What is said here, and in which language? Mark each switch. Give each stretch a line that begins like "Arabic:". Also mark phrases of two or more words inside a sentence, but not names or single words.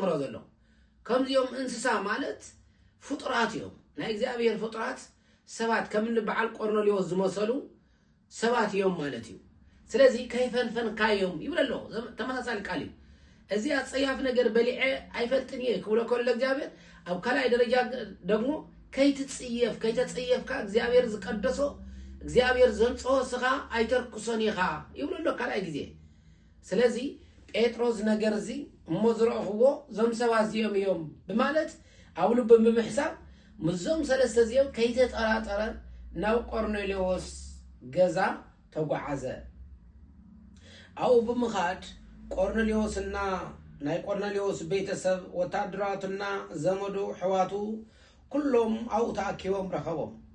Tigrinya: ዘምሮ ዘሎ ከምዚኦም እንስሳ ማለት ፍጡራት እዮም ናይ እግዚአብሔር ፍጡራት ሰባት ከምኒ በዓል ቆርኔሌዎስ ዝመሰሉ ሰባት እዮም ማለት እዩ ስለዚ ከይፈንፈንካዮም ይብለሎ ተመሳሳሊ ቃል እዩ እዚ አጸያፍ ነገር በሊዐ አይፈልጥን እየ ክብሎ ከሎ እግዚአብሔር ኣብ ካልኣይ ደረጃ ደግሞ ከይተጸየፍካ እግዚአብሔር ዝቀደሶ እግዚአብሔር ዘንጽሖ ስኻ አይተርክሶን ኢኻ ይብለሎ ካልኣይ ግዜ ስለዚ ጴጥሮስ ነገር እዚ እሞ ዝረኽቦ ዞም ሰባት እዚኦም እዮም ብማለት ኣብ ልቡ ብምሕሳብ ምዞም ሰለስተ እዚኦም ከይተጠራጠረ ናብ ቆርኔሌዎስ ገዛ ተጓዓዘ አው ብምኻድ ቆርኔሌዎስና ናይ ቆርኔሌዎስ ቤተሰብ ወታደራትና ዘመዱ ሕዋቱ ኩሎም አው ተኣኪቦም ረኸቦም